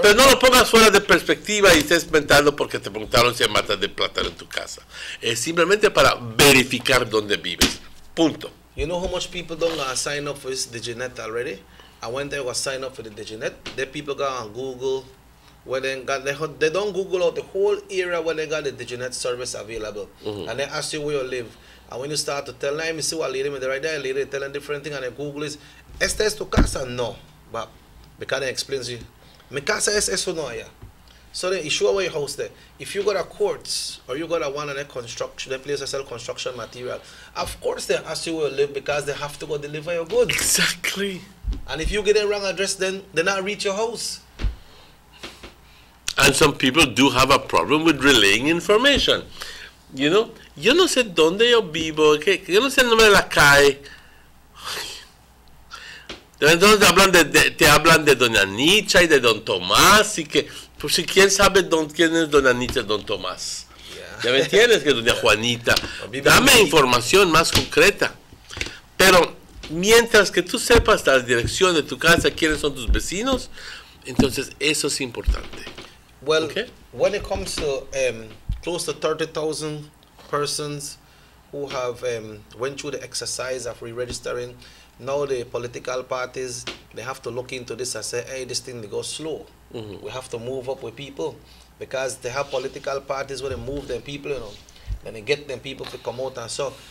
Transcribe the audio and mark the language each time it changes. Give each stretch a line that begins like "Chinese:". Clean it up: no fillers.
Spanish: Pero no lo pongas fuera de perspectiva y estés inventando porque te preguntaron si hay matas de plátano en tu casa. Es simplemente para verificar dónde vives. Punto.
English: You know how much people don't sign up for this DigiNet already? And when they go sign up for the DigiNet, the people go on Google, where they don't Google out the whole area where they got the DigiNet service available. And they ask you where you live. And when you start to tell them, you see what lady right there, lady telling different thing, and they Google is,
Spanish: ¿esta es tu casa? No.
English: But because they explains you.
Spanish: Me casa es eso no allá.
English: So then you show away your house there. If you got a courts or you got a one on a construction, the place that sell construction material, of course they ask you where you live because they have to go deliver your goods. Exactly. And if you get the wrong address, then they not reach your house. And some people do have a problem with relaying information. You know,
Spanish: yo no sé dónde yo vivo, yo no sé el nombre de la calle. Entonces te hablan de Doña Nicha y de Don Tomás y que, por si quién sabe quién es Doña Nicha y Don Tomás. ¿Ya me entiendes? Que Doña Juanita. Dame información más concreta. Pero mientras que tú sepas la dirección de tu casa, quiénes son tus vecinos, entonces eso es importante.
English: Well, when it comes to close to 30,000 persons who have went through the exercise of re-registering, now the political parties, they have to look into this and say, hey, this thing they go slow. We have to move up with people because they have political parties where they move them people, you know, then they get them people to come out and so.